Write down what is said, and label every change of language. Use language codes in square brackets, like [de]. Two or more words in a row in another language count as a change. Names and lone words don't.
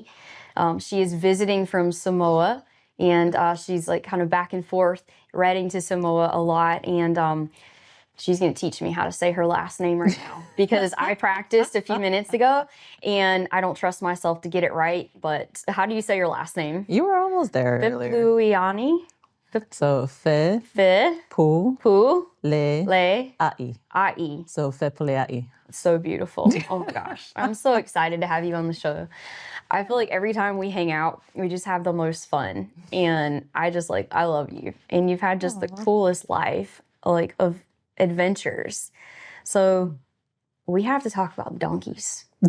[en] She is visiting from Samoa, and she's like kind of back and forth, riding to Samoa a lot, and she's going to teach me how to say her last name right now because I practiced a few minutes ago, and I don't trust myself to get it right, but how do you say your last name? You were almost there earlier. Fepulea'i. So, Fe, Pu, Le, Ai. Ai. So, Fepulea'i. So beautiful. Oh my gosh. I'm so excited to have you on the show. I feel like every time we hang out, we just have the most fun. And I love you. And you've had just the coolest life, like, of adventures. So we have to talk about donkeys.